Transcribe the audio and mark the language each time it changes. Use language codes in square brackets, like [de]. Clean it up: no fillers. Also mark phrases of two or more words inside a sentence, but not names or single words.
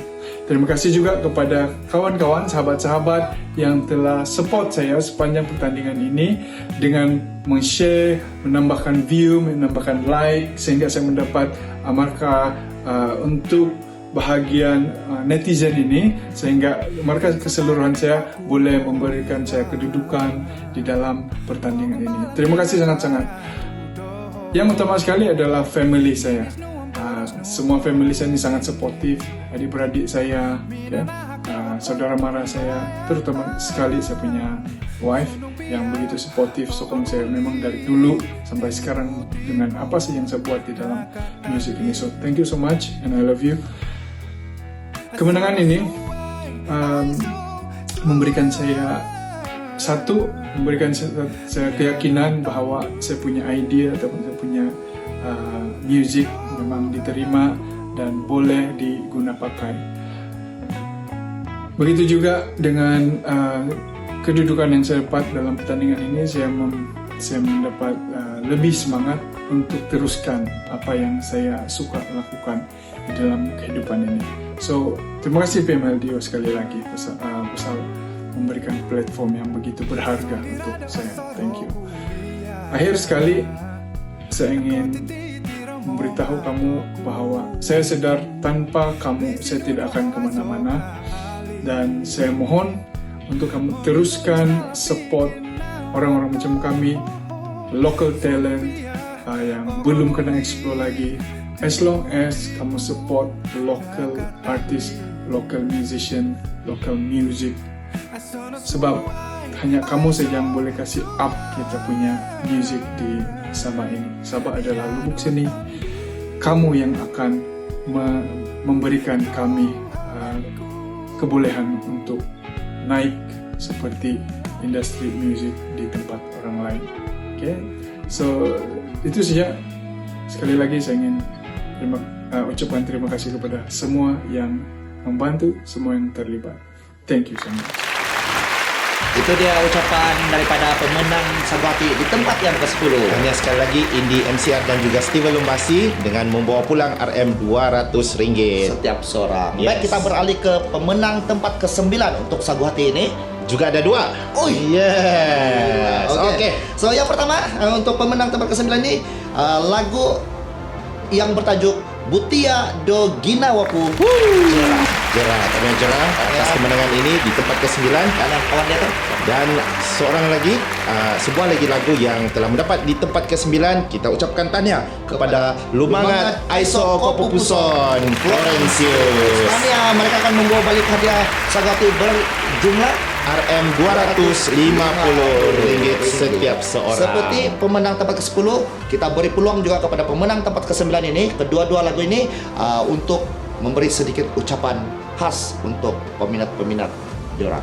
[ms] Terima kasih juga kepada kawan-kawan, sahabat-sahabat yang telah support saya sepanjang pertandingan ini dengan men-share, menambahkan view, menambahkan like sehingga saya mendapat markah untuk bahagian netizen ini, sehingga mereka keseluruhan saya boleh memberikan saya kedudukan di dalam pertandingan ini. Terima kasih sangat-sangat. Yang utama sekali adalah family saya. Semua family saya ini sangat suportif, adik-beradik saya, ya, saudara mara saya, terutama sekali saya punya wife yang begitu suportif, sokong saya memang dari dulu sampai sekarang dengan apa sih yang saya buat di dalam musik ini. [en] So thank you so much and I love you. [ms] Kemenangan ini memberikan saya memberikan saya keyakinan bahwa saya punya ide ataupun saya punya music memang diterima dan boleh diguna pakai. Begitu juga dengan kedudukan yang saya dapat dalam pertandingan ini, saya mendapat lebih semangat untuk teruskan apa yang saya suka lakukan di dalam kehidupan ini. So, terima kasih PMLDO sekali lagi pasal memberikan platform yang begitu berharga untuk saya. [en] Thank you. [ms] Akhir sekali, saya ingin memberitahu kamu bahwa saya sadar tanpa kamu saya tidak akan kemana-mana, dan saya mohon untuk kamu teruskan support orang-orang macam kami, [en] local talent [ms] yang belum kena explore lagi. [en] As long as kamu support local artist, local musician, local music, [ms] sebab hanya kamu saja yang boleh kasih up kita punya music di Sabah ini. Sabah adalah lubuk seni. Kamu yang akan memberikan kami kebolehan untuk naik seperti industri musik di tempat orang lain. Okay, so itu saja. Sekali lagi saya ingin ucapkan terima kasih kepada semua yang membantu, semua yang terlibat. [en] Thank you so much. [ms] Itu dia ucapan daripada pemenang Saguhati di tempat yang ke-10. Hanya sekali lagi Indi MCR dan juga Steven Lumbasi dengan membawa pulang RM200 setiap seorang. [en] Yes. [ms] Baik, kita beralih ke pemenang tempat ke-9 untuk Saguhati ini. juga ada 2. Oh [en] yes. [ms] Oke. So yang pertama untuk pemenang tempat ke-9 ini lagu yang bertajuk Butia do Ginawaku. Jerah atas kemenangan ini di tempat ke-9 karena kawan dia tuh. Dan seorang lagi sebuah lagi lagu yang telah mendapat di tempat ke-9, kita ucapkan tahniah kepada Lumangat Aiso Kopupuson Florensius. Tahniah, mereka akan membawa balik hadiah Saguhati berjumlah RM250 setiap seorang. Seperti pemenang tempat ke-10, kita beri peluang juga kepada pemenang tempat ke-9 ini, kedua-dua lagu ini untuk memberi sedikit ucapan khas untuk peminat-peminat Jerah.